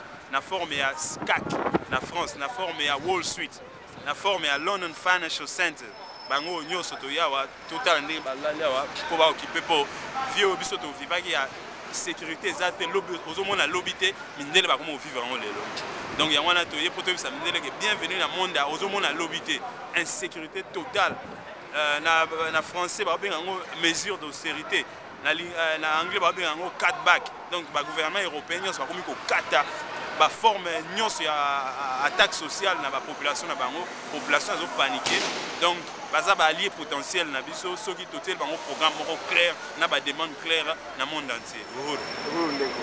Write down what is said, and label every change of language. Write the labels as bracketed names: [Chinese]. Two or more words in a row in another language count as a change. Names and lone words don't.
[Lingala] na forme ya CAC na France na forme ya Wall Street na forme ya London Financial Center bango nyonso toya wa total ndenge balala wa po ba occuper po vieux biso to vivaki ya sécurité zate lobby ozomona lobby te mindele ba komo vivre en lelo donc ya wana toye poto bisa mindele ke bienvenue na monde ozomona lobby te [French] insécurité totale [Lingala] na français ba benga ngo [French] mesure d'austérité [Lingala] na anglais ba benga ngo [English] cut back [Lingala] donc ba [French] gouvernement européen [Lingala] nyonso ba komi ko kata ba forme nyonso ya [French] attaque sociale [Lingala] na ba population na bango population azo paniquer donc baza ba allié potentiel na biso soki totel bango programme moko clair na ba [French] demande claire [Lingala] na [French] monde entier. [Lingala] Uhuru ndeko.